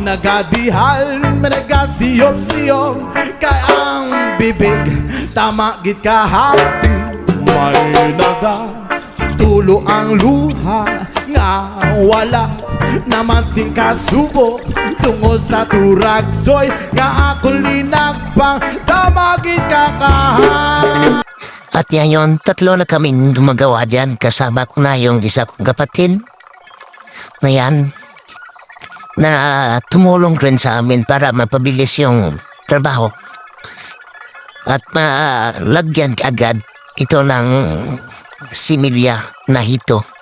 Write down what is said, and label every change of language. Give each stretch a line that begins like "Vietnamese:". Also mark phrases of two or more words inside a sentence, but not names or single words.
Hiligaynon: nagadihal may nagasiyop-siyop kay ang bibig tama gid kahati may tulo ang luha nga wala naman sing kasubo tungod sa turagsoy nga akong linagpang tama gid kakahan.
Filipino: At ngayon, 3 na kami gumagawa dyan. Kasama ko na yung isa kong kapatid. Ngayon, na tumulong rin sa amin para mapabilis yung trabaho. At malagyan agad ito ng similya na hito.